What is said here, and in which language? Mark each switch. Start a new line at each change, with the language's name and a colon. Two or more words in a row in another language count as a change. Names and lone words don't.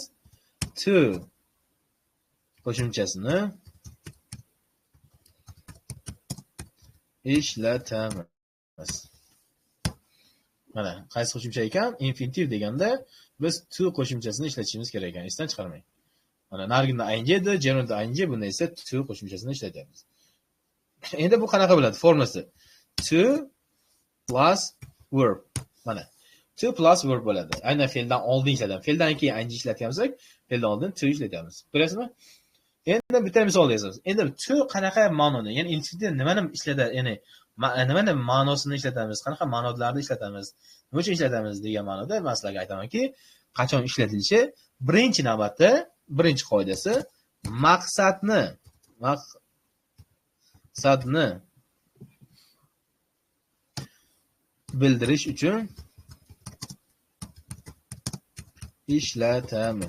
Uzbek: To qo'shimchasini ishlatamiz. Mana qaysi qo'shimcha ekan? Infinitiv deganda biz to qo'shimchasini ishlatishimiz kerak ekan. Esdan chiqarmang. Mana narigida ing edi, gerundda ing, bunda esa to qo'shimchasini ishlatyapmiz. Endi bu qanaqa bo'ladi formulasi?
English: To plus verb.
Uzbek: Mana
English: to plus verb
Uzbek: bo'ladi. Aynan fe'ldan oldin ishlatamiz. Fe'ldan keyin ing ishlatgansak, fe'ldan oldin to ishlatamiz. Bilasizmi? Endi bitta misol yozamiz. Endi to qanaqa ma'noda, ya'ni infinitiv nimani ishlatadi, ya'ni nimani ma'nosini ishlatamiz, qanaqa ma'nolarni ishlatamiz, nima uchun ishlatamiz degan ma'noda men sizlarga aytamanki, qachon ishlatilishi, birinchi navbatda, birinchi qoidasi maqsadni bildirish uchun ishlatamiz.